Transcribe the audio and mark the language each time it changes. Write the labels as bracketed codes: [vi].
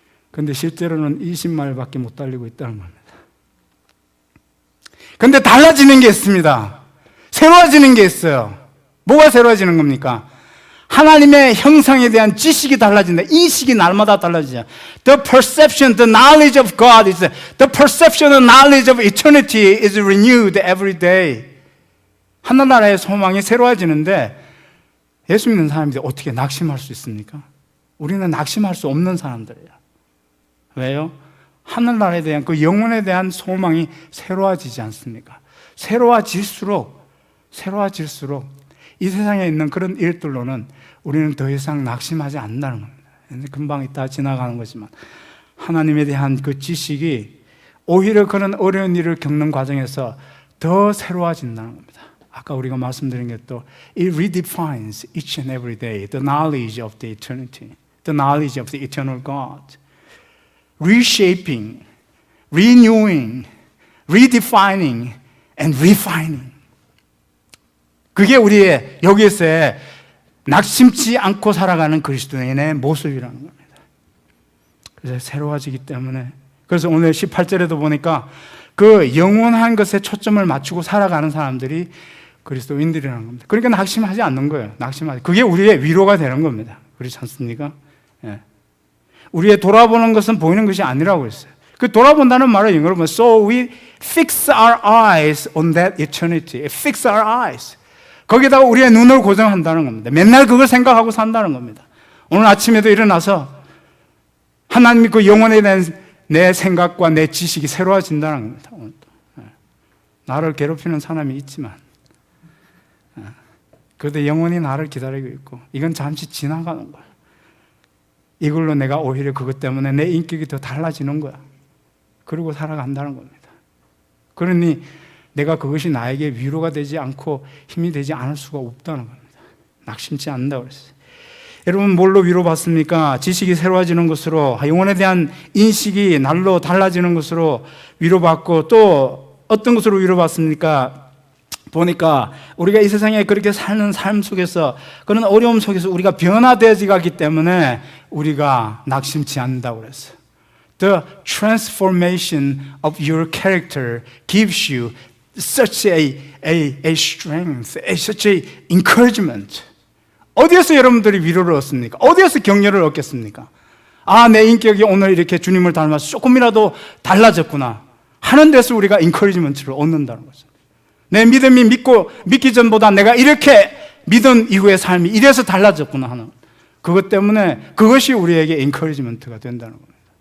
[ko] 근데 실제로는 20마일밖에 못 달리고 있다는 겁니다. 근데 달라지는 게 있습니다. 새로워지는 게 있어요. 뭐가 새로워지는 겁니까? 하나님의 형상에 대한 지식이 달라진다. 인식이 날마다 달라지죠. [en] The perception, the knowledge of God is, the perception and knowledge of eternity is renewed every day. [ko] 하늘나라의 소망이 새로워지는데 예수 믿는 사람들이 어떻게 낙심할 수 있습니까? 우리는 낙심할 수 없는 사람들이에요. 왜요? 하늘나라에 대한 그 영혼에 대한 소망이 새로워지지 않습니까? 새로워질수록 새로워질수록 이 세상에 있는 그런 일들로는 우리는 더 이상 낙심하지 않는다는 겁니다. 금방 있다 지나가는 거지만 하나님에 대한 그 지식이 오히려 그런 어려운 일을 겪는 과정에서 더 새로워진다는 겁니다. 아까 우리가 말씀드린 게 또 [en] It redefines each and every day the knowledge of the eternity, the knowledge of the eternal God. Reshaping, renewing, redefining, and refining. [ko] 그게 우리의 여기에서의 낙심치 않고 살아가는 그리스도인의 모습이라는 겁니다. 그래서 새로워지기 때문에 그래서 오늘 18절에도 보니까 그 영원한 것에 초점을 맞추고 살아가는 사람들이 그리스도인들이라는 겁니다. 그러니까 낙심하지 않는 거예요. 낙심하지. 그게 우리의 위로가 되는 겁니다. 그렇지 않습니까? 예. 우리의 돌아보는 것은 보이는 것이 아니라고 했어요. 그 돌아본다는 말은 영어로 보면 [en] So we fix our eyes on that eternity. Fix our eyes. [ko] 거기다가 우리의 눈을 고정한다는 겁니다. 맨날 그걸 생각하고 산다는 겁니다. 오늘 아침에도 일어나서 하나님이 그 영혼에 대한 내 생각과 내 지식이 새로워진다는 겁니다. 오늘도. 나를 괴롭히는 사람이 있지만 그래도 영원히 나를 기다리고 있고 이건 잠시 지나가는 거야. 이걸로 내가 오히려 그것 때문에 내 인격이 더 달라지는 거야. 그러고 살아간다는 겁니다. 그러니 내가 그것이 나에게 위로가 되지 않고 힘이 되지 않을 수가 없다는 겁니다. 낙심치 않는다고 그랬어요. 여러분 뭘로 위로받습니까? 지식이 새로워지는 것으로, 영혼에 대한 인식이 날로 달라지는 것으로 위로받고, 또 어떤 것으로 위로받습니까? 보니까 우리가 이 세상에 그렇게 사는 삶 속에서, 그런 어려움 속에서 우리가 변화되어지 가기 때문에 우리가 낙심치 않는다고 그랬어요. [en] The transformation of your character gives you such a strength, such a encouragement. [ko] 어디에서 여러분들이 위로를 얻습니까? 어디에서 격려를 얻겠습니까? 아, 내 인격이 오늘 이렇게 주님을 닮아서 조금이라도 달라졌구나 하는 데서 우리가 encouragement를 얻는다는 거죠. 내 믿음이 믿기 전보다 내가 이렇게 믿은 이후의 삶이 이래서 달라졌구나 하는 그것 때문에 그것이 우리에게 encouragement가 된다는 겁니다.